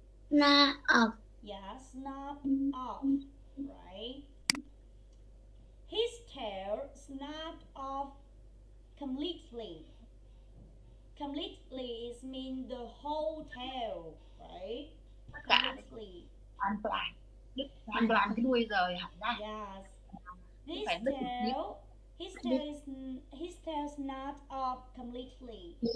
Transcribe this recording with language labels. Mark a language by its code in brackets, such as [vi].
[en] Not off. Yeah, snap off, right? His tail snapped off completely. Completely is mean the whole tail, right? Completely. [vi] Hoàn toàn cái đuôi rời hẳn ra. [en] Yes. His tail snapped off completely.